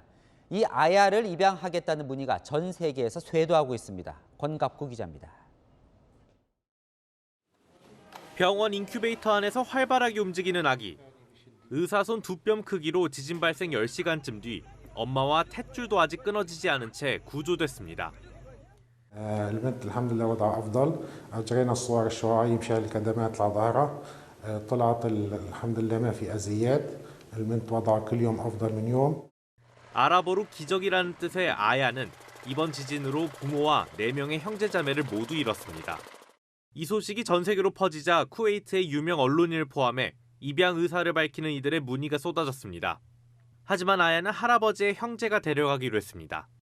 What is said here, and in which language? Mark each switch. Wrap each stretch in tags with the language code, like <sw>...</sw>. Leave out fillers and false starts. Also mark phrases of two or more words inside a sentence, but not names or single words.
<ko>이 아야를 입양하겠다는 문의가 전 세계에서 쇄도하고 있습니다. 권갑구 기자입니다. 병원 인큐베이터 안에서 활발하게 움직이는 아기. 의사손 2뼘 크기로 지진 발생 10시간쯤 뒤 엄마와 탯줄도 아직 끊어지지 않은 채 구조됐습니다.</ko> <ar>البنت الحمد لله وضعها أفضل. جرينا الصور الشعاعية مشان الكدمات لظهرها طلعت الحمد لله ما في أذيات. البنت وضعها كل يوم أفضل من يوم.</ar> <ko>아랍어로 기적이라는 뜻의 아야는 이번 지진으로 부모와 4명의 형제자매를 모두 잃었습니다. 이 소식이 전 세계로 퍼지자 쿠웨이트의 유명 언론인을 포함해 입양 의사를 밝히는 이들의 문의가 쏟아졌습니다. 하지만 아야는 할아버지의 형제가 데려가기로 했습니다.</ko>